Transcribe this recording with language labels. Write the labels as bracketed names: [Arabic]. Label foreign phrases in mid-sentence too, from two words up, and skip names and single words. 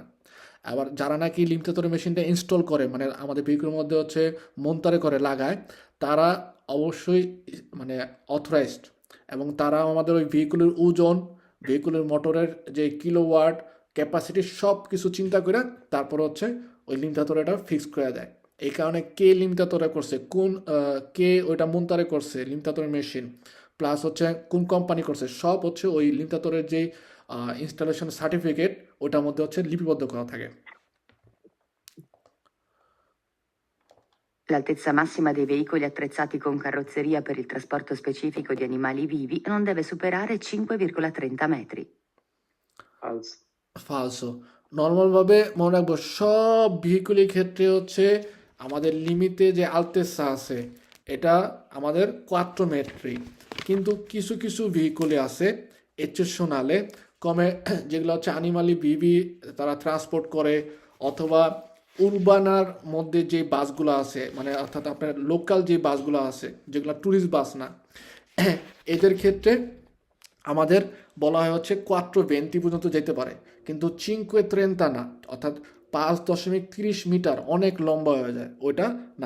[Bangla] আবার যারা নাকি লিমিটেটরের মেশিনটা ইনস্টল করে মানে আমাদের ভেহিকুলের মধ্যে হচ্ছে মন্তারে করে লাগায়, তারা অবশ্যই মানে অথরাইজড, এবং তারা আমাদের ওই ভেহিকুলের ওজন, ভেহিকুলের মোটরের যে কিলোওয়াট ক্যাপাসিটি সব কিছু চিন্তা করে তারপর হচ্ছে ওই লিমিটাতোরেটা ফিক্স করে দেয়। এই কারণে কে লিমিটাতোরে করছে, কোন কে ওইটা মুনতারে করছে লিমিটাতোরের মেশিন, প্লাস হচ্ছে কোন কোম্পানি করছে, সব হচ্ছে ওই লিমিটাতোরের যেই ইনস্টলেশন সার্টিফিকেট ওটার মধ্যে হচ্ছে লিপিবদ্ধ করা থাকে। [Italian] L'altezza massima dei veicoli attrezzati con carrozzeria per il trasporto specifico di animali vivi non deve superare 5,30 metri. [Bangla] ফালসো। নর্মালভাবে মনে রাখবো সব ভেহিকুলের ক্ষেত্রে হচ্ছে আমাদের লিমিটে যে আলতেসা আছে এটা আমাদের 4 মেট্রি, কিন্তু কিছু কিছু ভেহিকুলে আছে এক্সেপশনালে কমে, যেগুলো হচ্ছে [Italian] animali vivi [Bangla] তারা ট্রান্সপোর্ট করে, অথবা উরবানার মধ্যে যে বাসগুলো আছে মানে অর্থাৎ আপনার লোকাল যে বাসগুলো আছে যেগুলো ট্যুরিস্ট বাস না, এদের ক্ষেত্রে আমাদের বলা হয় হচ্ছে 4,20 পর্যন্ত যেতে পারে, কিন্তু 5,30 না, অর্থাৎ 5.30 মিটার অনেক লম্বা হয়ে যায়, ওইটা না।